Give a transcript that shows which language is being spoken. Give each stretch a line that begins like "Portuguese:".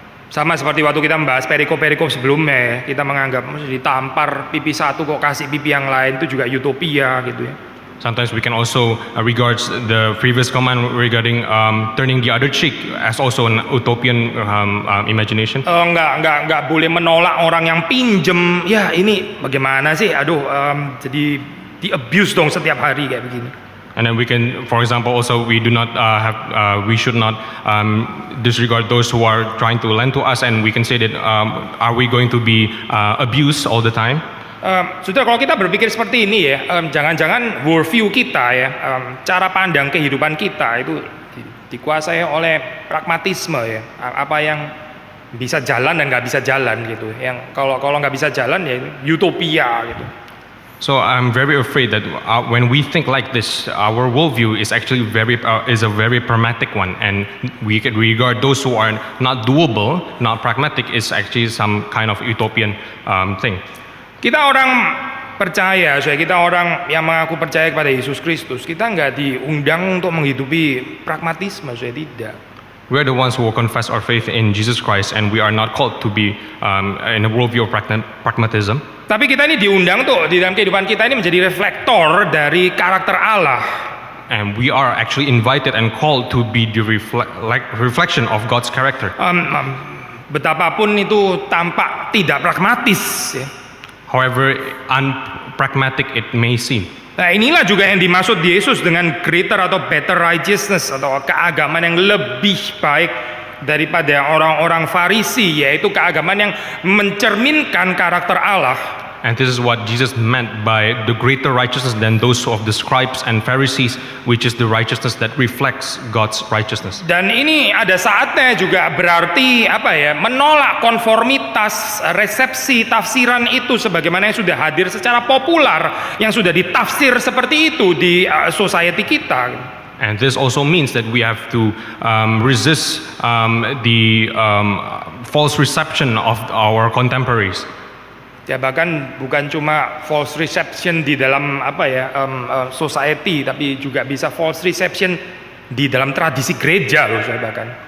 Indonesian: sama seperti waktu kita membahas perikop sebelumnya, kita menganggap mesti ditampar pipi satu kok kasih pipi yang lain, itu juga utopia gitu ya.
English: sometimes we can also regard the previous command regarding turning the other cheek as also an utopian imagination.
Indonesian: Nggak boleh menolak orang yang pinjem. Ya ini bagaimana sih? Aduh, jadi di abuse dong setiap hari kayak begini.
English: And then we can, for example, also we should not disregard those who are trying to lend to us, and we can say that are we going to be abused all the time?
Indonesian: Sudah, kalau kita berpikir seperti ini ya, jangan-jangan worldview kita ya, cara pandang kehidupan kita itu dikuasai oleh pragmatisme ya, apa yang bisa jalan dan nggak bisa jalan gitu. Yang kalau nggak bisa jalan ya utopia gitu.
English: So I'm very afraid that when we think like this, our worldview is actually is a very pragmatic one, and we can regard those who are not doable, not pragmatic, is actually some kind of utopian thing.
Indonesian: Kita orang percaya, kita orang yang mengaku percaya kepada Yesus Kristus, kita nggak diundang untuk menghidupi pragmatisme, tidak.
English: We are the ones who will confess our faith in Jesus Christ, and we are not called to be in a worldview of pragmatism.
Indonesian: Tapi kita ini diundang tuh di dalam kehidupan kita ini menjadi reflektor dari karakter Allah.
English: And we are actually invited and called to be the reflection of God's character.
Indonesian: Betapapun itu tampak tidak pragmatis ya.
English: However unpragmatic it may seem.
Indonesian: Nah inilah juga yang dimaksud Yesus dengan greater atau
English: better righteousness
Indonesian: atau keagamaan yang lebih baik daripada orang-orang Farisi, yaitu keagamaan yang mencerminkan karakter Allah.
English: And this is what Jesus meant by the greater righteousness than those of the scribes and Pharisees, which is the righteousness that reflects God's righteousness.
Indonesian: Dan ini ada saatnya juga berarti menolak konformitas resepsi tafsiran itu sebagaimana yang sudah hadir secara populer, yang sudah ditafsir seperti itu di society kita.
English: And this also means that we have to resist the false reception of our contemporaries.
Indonesian: Ya bahkan bukan cuma
English: false reception
Indonesian: di dalam society, tapi juga bisa false reception di dalam tradisi gereja loh saya bahkan.